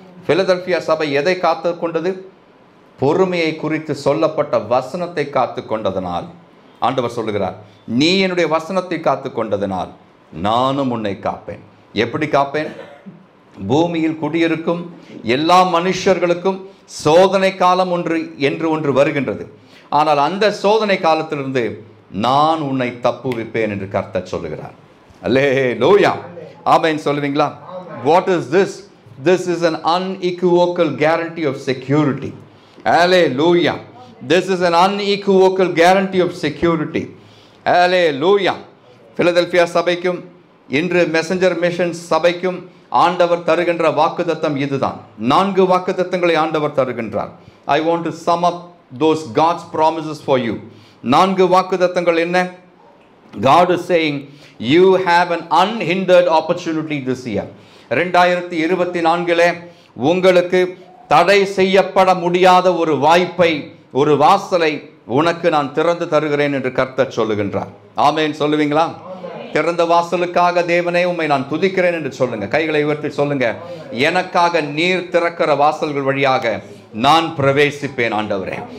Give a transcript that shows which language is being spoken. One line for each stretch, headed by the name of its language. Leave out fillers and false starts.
Tamil: Philadelphia சபை எதை காத்து கொண்டது? பொறுமையை குறித்து சொல்லப்பட்ட வசனத்தை காத்து கொண்டதனால் ஆண்டவர் சொல்லுகிறார், நீ என்னுடைய வசனத்தை காத்து கொண்டதனால் நானும் உன்னை காப்பேன். எப்படி காப்பேன்? பூமியில் குடியிருக்கும் எல்லா மனுஷர்களுக்கும் சோதனை காலம் ஒன்று வருகின்றது. ஆனால் அந்த சோதனை காலத்திலிருந்து நான் உன்னை தப்புவிப்பேன் என்று கர்த்தர் சொல்லுகிறார். அல்லேலூயா, ஆமென் சொல்லுவீங்களா?
English: What is this? This is an unequivocal guarantee of security. Hallelujah. This is an unequivocal guarantee of security. Hallelujah.
Tamil: Philadelphia சபைக்கும் இன்று மெசஞ்சர் மிஷன் சபைக்கும் ஆண்டவர் தருகின்ற வாக்குத்தத்தம் இதுதான். 4 வாக்குத்தத்தங்களை ஆண்டவர் தருகின்றார்.
English: I want to sum up those God's promises for you.
Tamil: 4 வாக்குத்தத்தங்கள் என்ன?
English: God is saying you have an unhindered opportunity this year.
Tamil: 2024 உங்களுக்கு தடை செய்யப்பட முடியாத ஒரு வாய்ப்பை, ஒரு வாசலை உனக்கு நான் திறந்து தருகிறேன் என்று கர்த்தர் சொல்லுகின்றார். ஆமென் சொல்லுவீங்களா? திறந்த வாசலுக்காக தேவனே உம்மை நான் துதிக்கிறேன் என்று சொல்லுங்க. கைகளை உயர்த்தி சொல்லுங்க, எனக்காக நீர் திறக்கிற வாசல்கள் வழியாக நான் பிரவேசிப்பேன் ஆண்டவரே.